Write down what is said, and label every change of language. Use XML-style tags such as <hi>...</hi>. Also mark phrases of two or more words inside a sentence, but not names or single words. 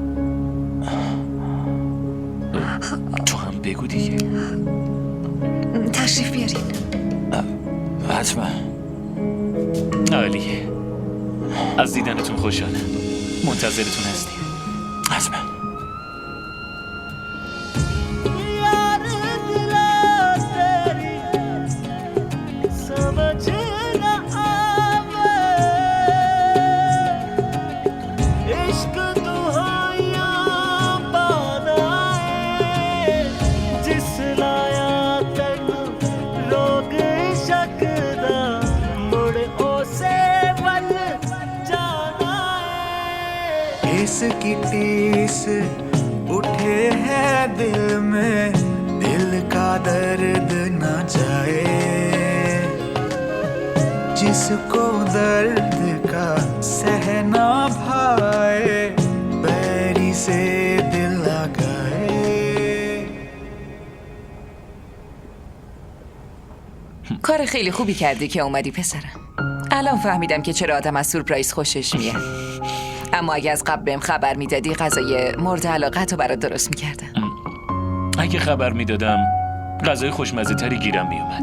<fa>تو هم بگو دیگه. تشریف بیارین. حتما. عالیه. از دیدنتون خوشحالم. منتظرتون هستیم. حتما.</fa> <pa>ਯਾਰ ਦਿਲਾ ਤੇਰੀ ਸਮਝ ਨਾ ਆਵੇ ਇਸ਼ਕ ਦੁਹਾਈਆਂ ਬਣਾਏ ਜਿਸ ਲਾਇਆ ਤਨ ਰੋਗ ਸ਼ੱਕ ਦਾ ਮੁੜ ਓਸੇ ਵੱਲ ਜਾਣਾ ਹੈ</pa> <ur>اس کی ٹیس اٹھے ہے دل میں دل کا درد نہ جائے جس کو درد کا سہنا بھائے بیری سے دل لگائے</ur> <fa>کار خیلی خوبی کردی که اومدی پسرم. الان فهمیدم که چرا آدم از سورپرایز خوشش میاد. اما اگه از قبل بهم خبر میدادی غذای مورد علاقت رو برات درست میکردم. اگه خبر میدادم غذای خوشمزه تری گیرم میومد.</fa>